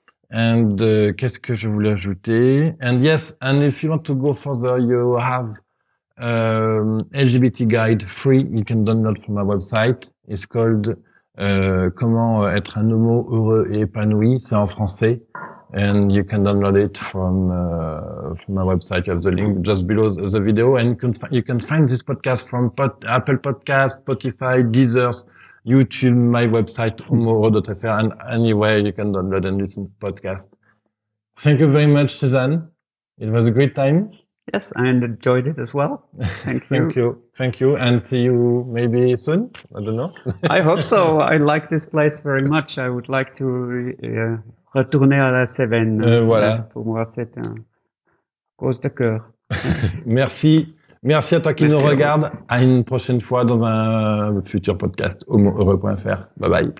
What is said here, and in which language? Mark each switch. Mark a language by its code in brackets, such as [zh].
[fr] And qu'est-ce que je voulais ajouter? [en] And yes, and if you want to go further, you have LGBT guide free you can download from my website. It's called Comment être un homo heureux et épanoui. [fr] C'est en français, [en] and you can download it from my website. You have the link just below the video, and you can find this podcast from Apple Podcasts, Spotify, Deezer, YouTube, my website, homoheureux.fr, and anywhere you can download and listen to podcast. Thank you very much, Susanne. It was a great time. Yes, I enjoyed it as well. Thank you. Thank you, and see you maybe soon. I don't know. I hope so. I like this place very much. I would like to [fr] retourner à la Cévennes. Voilà. Pour moi, c'est une cause de cœur. Merci à toi qui nous regarde. À une prochaine fois dans un futur podcast homoheureux.fr. Bye bye.